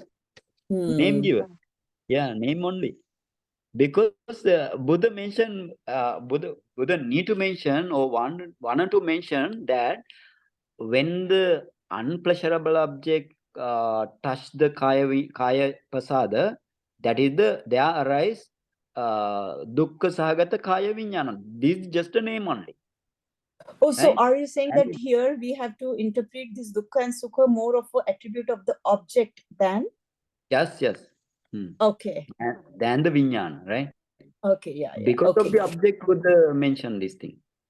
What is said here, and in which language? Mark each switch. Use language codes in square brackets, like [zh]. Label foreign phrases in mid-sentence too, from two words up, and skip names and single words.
[en] Name given, yeah, name only. Because Buddha mentioned, Buddha need to mention or wanted to mention that when the unpleasurable object touch the [pi] kaya pasada, [en] that is there arise [pi] dukkha sahagata kaya vijnana. [en] This is just a name only. Oh, so are you saying that here we have to interpret this dukkha and sukha more of an attribute of the object than? Yes. Okay. Than the vijnana, right? Okay, yeah. Because okay. of the object would mention this thing.